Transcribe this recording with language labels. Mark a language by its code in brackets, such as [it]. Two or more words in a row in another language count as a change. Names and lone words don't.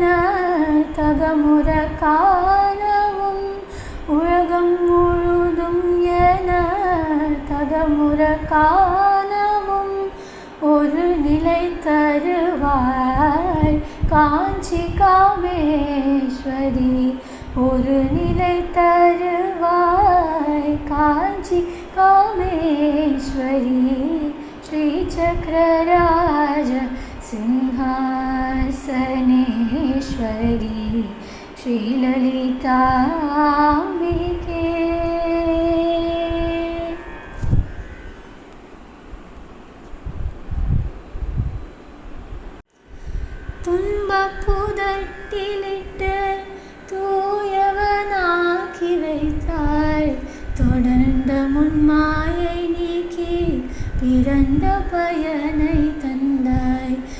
[ta] தகமுற காணவும் உலகம் முழுதும் என தகமுற காணவும் ஒரு நிலை தருவாய் காஞ்சி காமேஸ்வரி ஒரு நிலை தருவாய் காஞ்சி காமேஸ்வரி [sa] श्री चक्रराज सिंहासनेश्वरी श्री ललिताम्बिके [ta] துன்பப்புதட்டிலிட்டு தூயவனாக்கி வைத்தாய் தொடர்ந்த முன்மாயை நீக்கி பிறந்த பயனை தந்தாய்